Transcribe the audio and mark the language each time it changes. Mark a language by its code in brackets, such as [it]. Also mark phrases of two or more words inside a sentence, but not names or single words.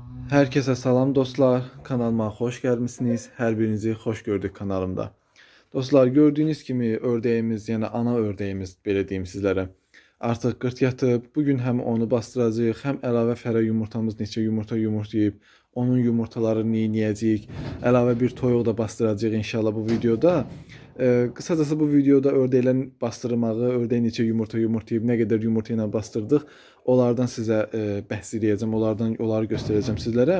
[az] Herkese salam dostlar. [tr] Kanalıma hoş gelmişsiniz. Her birinizi hoş gördük kanalımda. Dostlar gördüğünüz gibi ördeğimiz yani ana ördeğimiz [az] belə deyim sizlərə artıq qırt yatıb. Bugün həm onu bastıracağıq, həm əlavə fərə yumurtamız neçə yumurta yumurtlayıb, onun yumurtalarını yeyəcəyik. Əlavə bir toyuq da bastıracağıq inşallah bu videoda. Qısacası bu videoda ördəklərin bastırmağı, ördək neçə yumurta yumurtlayıb, nə qədər yumurta ilə bastırdıq, onlardan sizə bəhs edəcəm, onları göstərəcəm sizlərə.